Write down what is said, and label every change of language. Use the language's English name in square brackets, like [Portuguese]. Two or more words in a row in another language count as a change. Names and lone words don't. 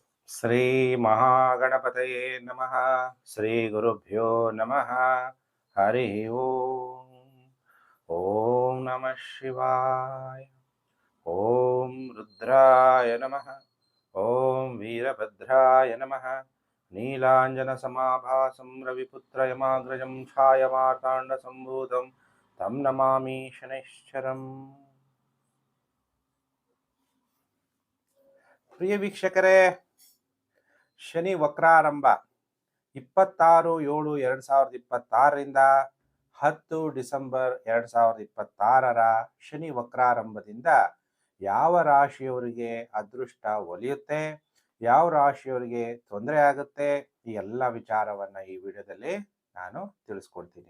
[Sanskrit] ಶ್ರೀ ಮಹಾಗಣಪತಯೇ ನಮಃ. ಶ್ರೀ ಗುರುಭ್ಯೋ ನಮಃ. ಹರಿ ಓಂ. ಓಂ ನಮಃ ಶಿವಾಯ. ಓಂ ರುದ್ರಾಯ ನಮಃ. ಓಂ ವೀರಭದ್ರಾಯ ನಮಃ. ನೀಲಾಂಜನ ಸಮಾಭಾಸಂ ರವಿಪುತ್ರ ಯಮಾಗ್ರಜಂ ಛಾಯಮಾರ್ತಾಂಡ ಸಂಭೂತಂ ತಂ ನಮಾಮಿ ಶನೈಶ್ಚರಂ. [Kannada] ಪ್ರಿಯ ವೀಕ್ಷಕರೇ, ಶನಿ ವಕ್ರಾರಂಭ 26/7/2026ರಿಂದ 10 ಡಿಸೆಂಬರ್ 2026 ಶನಿ ವಕ್ರಾರಂಭದಿಂದ ಯಾವ ರಾಶಿಯವರಿಗೆ ಅದೃಷ್ಟ ಒಲಿಯುತ್ತೆ, ಯಾವ ರಾಶಿಯವರಿಗೆ ತೊಂದರೆ ಆಗುತ್ತೆ, ಈ ಎಲ್ಲ ವಿಚಾರವನ್ನ ಈ ವಿಡಿಯೋದಲ್ಲಿ ನಾನು ತಿಳಿಸ್ಕೊಡ್ತೀನಿ.